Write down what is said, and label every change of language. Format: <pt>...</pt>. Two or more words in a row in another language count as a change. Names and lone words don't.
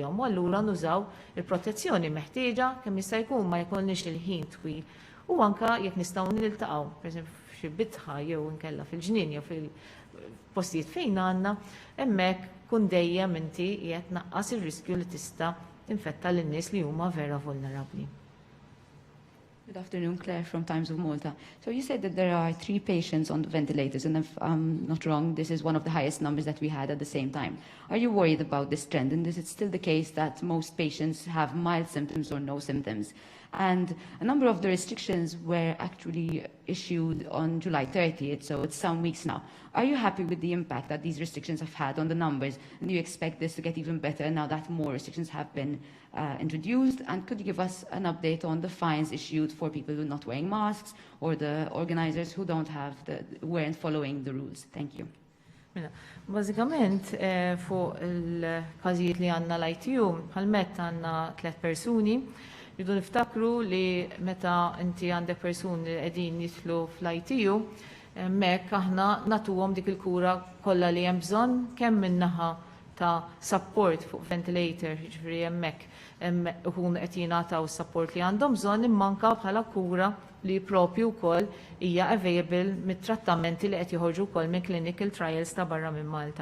<mt>U allura nużaw il-protezzjoni meħtieġa kemm jista' jkun ma jkollniex il-ħin twil. U anke jekk nistgħu niltaqgħu, pereżempju f'xi bitħa jew inkella fil-ġnien jew fil-postijiet fejn għandna, hemmhekk kun dejjem inti qiegħed naqqas ir-riskju li tista' infetta lin-nies li huma vera vulnerabbli.</mt> <en>Good afternoon, Claire from Times of Malta. So you said that there are 3 patients on the ventilators, and if I'm not wrong, this is one of the highest numbers that we had at the same time. Are you worried about this trend? And is it still the case that most patients have mild symptoms or no symptoms? And a number of the restrictions were actually issued on July 30th, so it's some weeks now. Are you happy with the impact that these restrictions have had on the numbers? And do you expect this to get even better now that more restrictions have been introduced? And could you give us an update on the fines issued for people who are not wearing masks or the organizers who weren't following the rules? Thank you.</en> <mt>Bażikament fuq il-każijiet li għandna l-ITU, bħalmet għandna 3 persuni. Jidu niftakru li meta inti għandek persuni li qegħdin jidħlu fl-ITU, hemmhekk aħna nagħtuhom dik il-kura kollha li hemm bżonn kemm min-naħa ta' support fuq ventilator, jiġifieri hemmhekk ikunu qed jingħataw is-support li għandhom bżonn imma anke bħala kura li propju wkoll hija available mit-trattamenti li qed joħorġu wkoll minn</mt> <en>clinical trials</en> <mt>ta' barra minn Malta.</mt>